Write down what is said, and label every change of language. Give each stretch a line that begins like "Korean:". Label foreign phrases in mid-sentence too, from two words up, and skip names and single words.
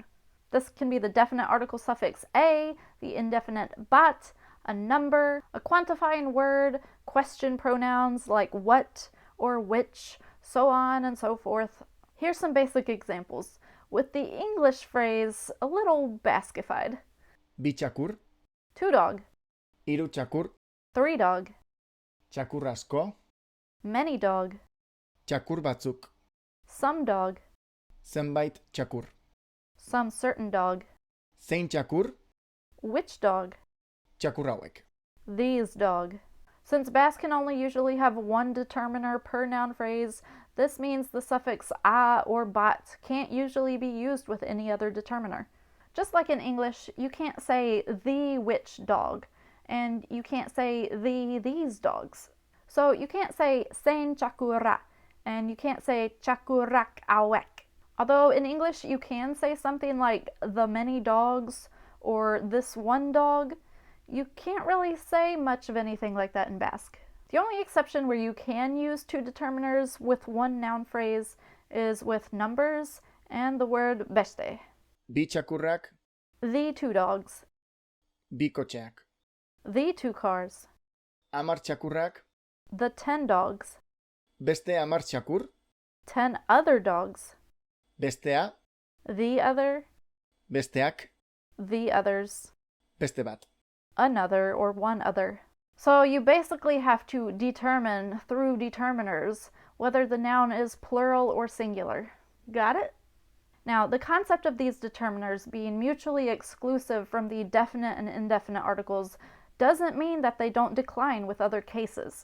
English: This can be the definite article suffix a, the indefinite bat, a number, a quantifying word, question pronouns like what or which, so on and so forth. Here's some basic examples, with the English phrase a little Basquified.
Basque: Bi txakur,
English: 2 dog,
Basque: hiru txakur,
English: 3 dog,
Basque: txakur asko,
English: many dog,
Basque: txakur batzuk,
English: some dog,
Basque: zenbait txakur.
English: some certain dog,
Basque: Zein txakur,
English: which dog,
Basque: txakur hauek.
English: these dog. Since Basque can only usually have one determiner per noun phrase, this means the suffix a or bat can't usually be used with any other determiner. Just like in English, you can't say the which dog, and you can't say these dogs. So you can't say
Basque: sein txakura,
English: and you can't say
Basque: txakurak awek.
English: Although in English you can say something like the many dogs or this one dog, you can't really say much of anything like that in Basque. The only exception where you can use 2 determiners with one noun phrase is with numbers and the word beste.
Basque: Bi txakurrak,
English: The 2 dogs,
Basque: bi kotxeak.
English: the 2 cars,
Basque: 10 txakurrak,
English: the 10 dogs,
Basque: beste 10 txakur,
English: 10 other dogs,
Basque: bestea,
English: the other,
Basque: besteak,
English: the others,
Basque: beste bat.
English: another, or one other. So you basically have to determine through determiners whether the noun is plural or singular. Got it? Now, the concept of these determiners being mutually exclusive from the definite and indefinite articles doesn't mean that they don't decline with other cases.